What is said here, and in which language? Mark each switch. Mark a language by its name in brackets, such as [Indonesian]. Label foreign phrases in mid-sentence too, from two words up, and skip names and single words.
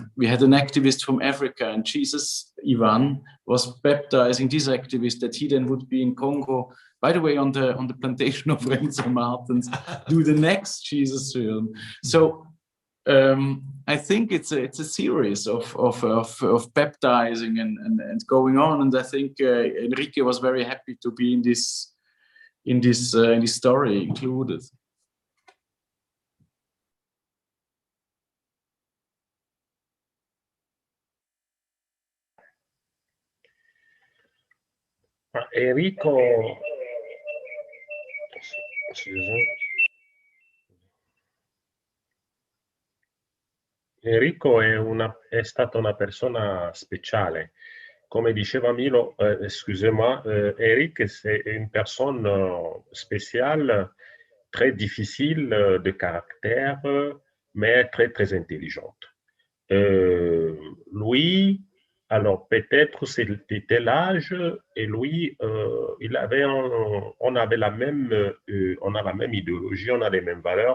[English] We had an activist from Africa, and Jesus, Ivan, was baptizing this activist that he then would be in Congo, by the way, on the plantation of Renzo Martens, do the next Jesus film. So I think it's a series of baptizing and going on. And I think Enrique was very happy to be in this story included. [Italian] Enrico, Enrico è stata una persona speciale. Come diceva Milo, [French] excusez-moi, Eric, c'est une personne spéciale, très difficile de caractère, mais très, très intelligente. Lui, alors peut-être c'était l'âge, et lui, on avait on a la même idéologie, on a les mêmes valeurs.